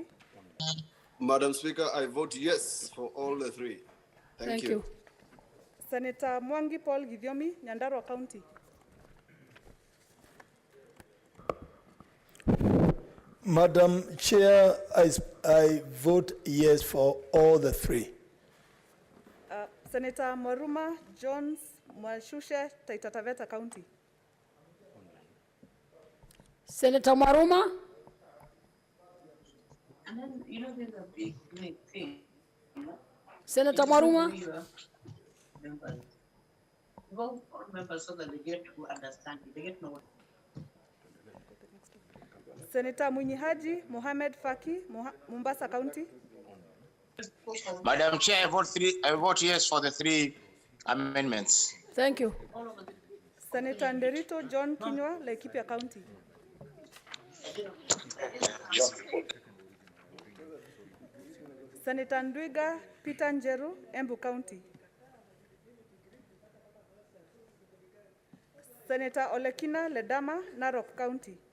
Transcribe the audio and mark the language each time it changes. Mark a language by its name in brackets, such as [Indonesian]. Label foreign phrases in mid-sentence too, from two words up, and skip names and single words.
[English] Madam Speaker, I vote yes for all the three. Thank you. Senator Mwangi Paul Githiomi, Nyandarua County. Madam Chair, I vote yes for all the three. Senator Mwaruma Jones Mwashushe, Taita Taveta County. Senator Mwaruma. And then, you know, there's a big thing. Senator Mwaruma. Members. Vote for members so that they get to understand it. They get to know what. Senator Munyihaji Mohamed Faki, Mombasa County. Madam Chair, I vote yes for the three amendments. Thank you. Senator Nderito John Kinywa, Laikipia County. Senator Ndwiga Peter Njeru, Embu County. Senator Olekina Ledama, Narok County.